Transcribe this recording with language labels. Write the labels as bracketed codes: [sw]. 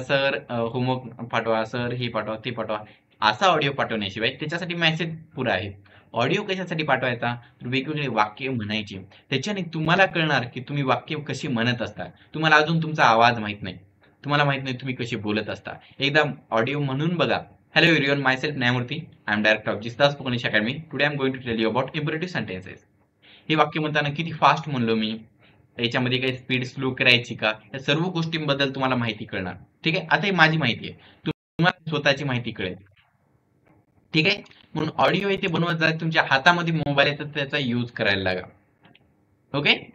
[mr] Sir homework पाठवा, sir हे पाठवा ते पाठवा, असा ऑडिओ पाठवण्याशिवाय त्याच्यासाठी मेसेज पुरा आहे. ऑडिओ कशासाठी पाठवायचा? वेगवेगळे वाक्य म्हणायचे. त्याच्याने तुम्हाला कळणार की तुम्ही वाक्य कशी म्हणत असता. तुम्हाला अजून तुमचा आवाज माहित नाही. तुम्हाला माहित नाही तुम्ही कशी बोलत असता. एकदा ऑडिओ म्हणून बघा. [en] Hello everyone, myself Nyaymurti. I am director of Jisdas Spoken English Academy. Today I am going to tell you about imperative sentences. [mr] हे वाक्य म्हणताना किती फास्ट म्हणलो मी, याच्यामध्ये काही स्पीड स्लो करायची का, या सर्व गोष्टींबद्दल तुम्हाला माहिती कळणार. ठीक आहे. आता ही माझी माहिती आहे, तुम्हाला स्वतःची माहिती कळेल. ठीक आहे. म्हणून ऑडिओ इथे बनवत जा. तुमच्या हातामध्ये मोबाईल आहे तर त्याचा यूज करायला लागा. ओके.